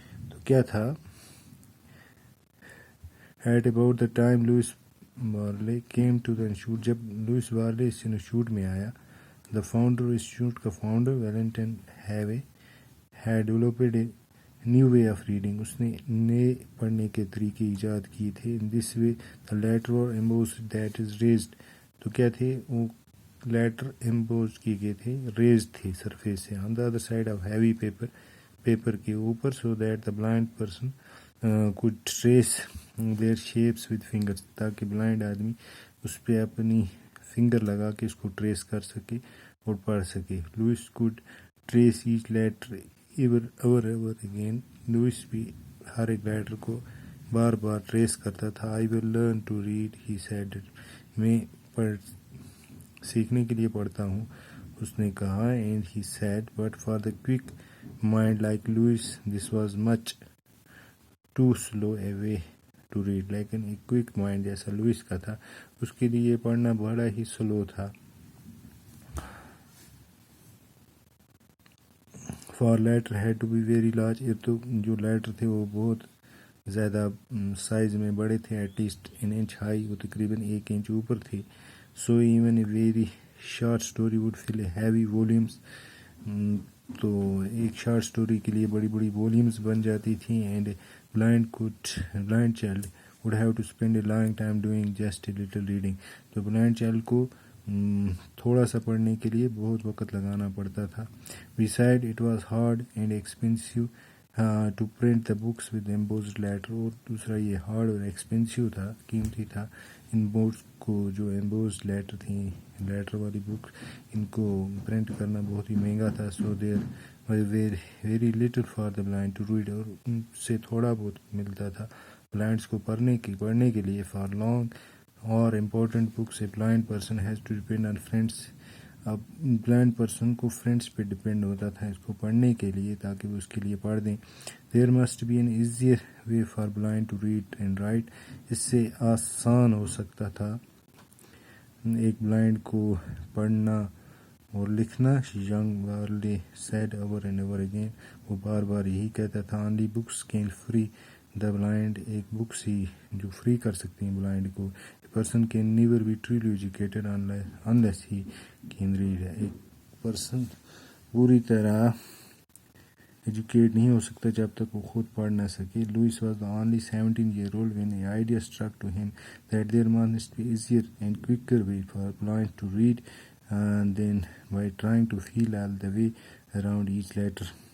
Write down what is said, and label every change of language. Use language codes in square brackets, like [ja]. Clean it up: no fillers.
[ur] تو کیا تھا؟ [en] At about the time Louis Varley came to the institute, [ur] جب لوئس وارلے اس انسٹیٹیوٹ میں آیا، [en] the founder institute کا founder Valentine Harvey had developed a new way of reading. [ur] اس نے نئے پڑھنے کے طریقے ایجاد کیے تھے. [en] In this way the letter were embossed, that is raised. [ur] تو کیا تھے وہ لیٹر embossed کیے گئے تھے، raised تھے سرفیس سے، [en] on the other side of heavy [ur] paper کے اوپر, [en] so that the blind person could trace their shapes with fingers, [ur] تاکہ بلائنڈ آدمی اس پہ اپنی فنگر لگا کے اس کو ٹریس کر سکے اور پڑھ سکے. [en] Louis could trace each letter over again. [ur] Louis بھی ہر ایک لیٹر کو بار بار ٹریس کرتا تھا. [en] I will learn to read, he said. [ur] میں سیکھنے کے لیے پڑھتا ہوں، اس نے کہا. [en] And he said, but for the quick mind like Louis, this was much too slow a way to read. [ur] لیکن ایک کوئک مائنڈ جیسا لوئس کا تھا، اس کے لیے یہ پڑھنا بڑا ہی سلو تھا. [en] For letter had to be very large. [ur] یہ تو جو لیٹر تھے وہ بہت زیادہ سائز میں بڑے تھے. [en] at least an inch high, [ur] وہ تقریباً 1 انچ اوپر تھے. [en] So even a very short story would fill a heavy volumes. [ur] تو ایک شارٹ سٹوری کے لیے بڑی بڑی ولیومز بن جاتی تھیں. [en] And blind child would have to spend a long time doing just a little reading. [ur] تو بلائنڈ چائلڈ کو تھوڑا سا پڑھنے کے لیے بہت وقت لگانا پڑتا تھا. [en] Besides, it was hard and expensive to print the books with embossed letter. [ur] اور دوسرا یہ ہارڈ اور ایکسپینسو تھا، قیمتی تھا ان بکس کو جو embossed لیٹر تھیں، لیٹر والی بک، ان کو پرنٹ کرنا بہت ہی مہنگا تھا. [en] So there was very little for the blind to read. [ur] اور ان سے تھوڑا بہت ملتا تھا بلائنڈس کو پڑھنے کے لیے. [en] For long or important books a blind person has to depend on friends. [ur] اب بلائنڈ پرسن کو فرینڈس پہ ڈپینڈ ہوتا تھا اس کو پڑھنے کے لیے، تاکہ وہ اس کے لیے پڑھ دیں. [en] There must be an easier way for blind to read and write. [ur] اس سے آسان ہو سکتا تھا ایک بلائنڈ کو پڑھنا اور لکھنا. [en] Young Varley said over and over again. [ur] وہ بار بار یہی کہتا تھا. [en] Only books can free the blind. [ur] ایک بکس ہی جو فری کر سکتی ہیں بلائنڈ کو. [en] A person can never be truly educated unless he can read. [ur] ایک پرسن پوری طرح ایجوکیٹ نہیں ہو سکتا جب تک وہ خود پڑھ نہ سکے. [en] Louis was only 17-year-old when the idea struck to him that there must be easier and quicker way for blind to read than by trying to feel all the way around each letter.